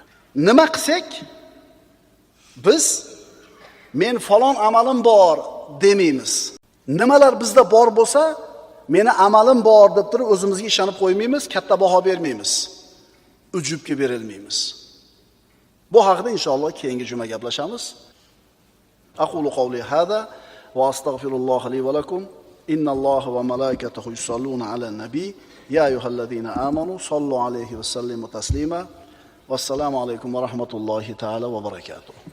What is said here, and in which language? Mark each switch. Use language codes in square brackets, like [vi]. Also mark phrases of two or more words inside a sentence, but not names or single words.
[uz] Nima qilsak, biz men falon amalim bor demaymiz. Nimalar bizda bor bo'lsa, meni amalim bor deb turib o'zimizga ishonib qo'ymaymiz, katta baho bermaymiz. Ujubga berilmaymiz. Bu haqida inshaalloh keyingi juma gaplashamiz. [ar] أقول قولي هذا وأستغفر الله لي ولكم. إن الله وملائكته يصلون على النبي. يا أيها الذين آمنوا صلوا عليه وسلموا تسليما. والسلام عليكم ورحمة الله تعالى وبركاته.